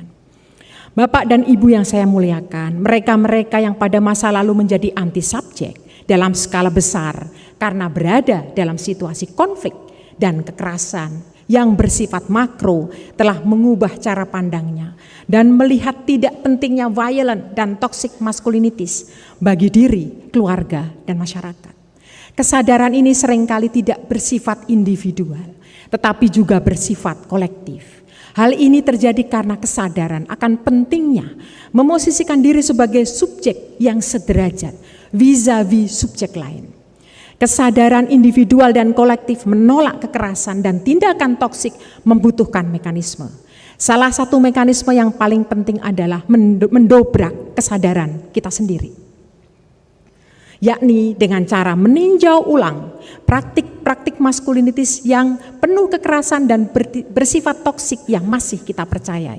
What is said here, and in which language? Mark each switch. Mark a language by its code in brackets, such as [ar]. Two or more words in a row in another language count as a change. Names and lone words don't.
[id] Bapak dan Ibu yang saya muliakan, mereka-mereka yang pada masa lalu menjadi anti subjek dalam skala besar karena berada dalam situasi konflik dan kekerasan yang bersifat makro telah mengubah cara pandangnya dan melihat tidak pentingnya violent dan [en] toxic masculinities [id] bagi diri, keluarga, dan masyarakat. Kesadaran ini seringkali tidak bersifat individual, tetapi juga bersifat kolektif. Hal ini terjadi karena kesadaran akan pentingnya memosisikan diri sebagai subjek yang sederajat vis-a-vis subjek lain. Kesadaran individual dan kolektif menolak kekerasan dan tindakan toksik membutuhkan mekanisme. Salah satu mekanisme yang paling penting adalah mendobrak kesadaran kita sendiri. Yakni dengan cara meninjau ulang praktik-praktik maskulinitis yang penuh kekerasan dan bersifat toksik yang masih kita percayai.